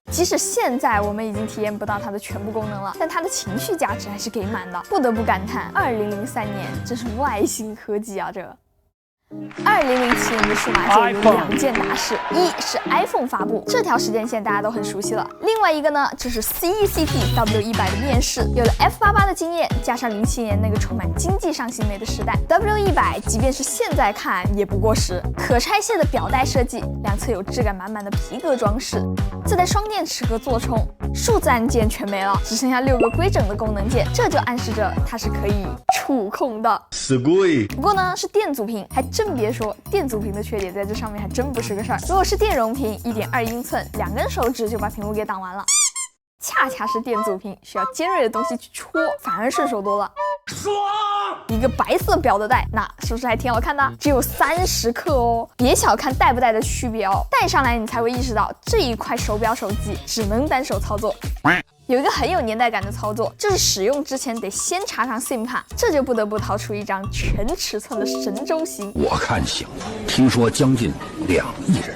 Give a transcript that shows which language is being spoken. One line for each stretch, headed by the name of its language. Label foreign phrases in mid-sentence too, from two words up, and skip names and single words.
Chinese: 即使現在我們已經體驗不到它的全部功能了，但它的情緒價值還是給滿的。不得不感嘆，2003年真是外星科技啊！這2007年的數碼界有2件大事，一是 iPhone 發布，這條時間線大家都很熟悉了。另外一個呢，就是 CECP W100 的面世。有了 F88 的經驗，加上07年那個充滿經濟上行為的時代 ，W100 即便是現在看也不過時。可拆卸的錶帶設計，兩側有質感滿滿的皮革裝飾，自帶雙電池和座充，數字按鍵全沒了，只剩下6個規整的功能鍵，這就暗示着它是可以觸控的。不過呢，是電阻屏，還真別說，電阻屏的缺點在這上面還真不是個事兒。如果是電容屏，1.2英寸，2根手指就把屏幕給擋完了。恰恰是電阻屏，需要尖銳的東西去戳，反而順手多了。爽！一個白色錶的帶，那是不是還挺好看的？只有30克哦，別小看戴不戴的區別哦，戴上來你才會意識到這一塊手錶手機只能單手操作。有一個很有年代感的操作，就是使用之前得先插上 SIM 卡，這就不得不掏出一張全尺寸的神州行。我看行，聽說將近2億人。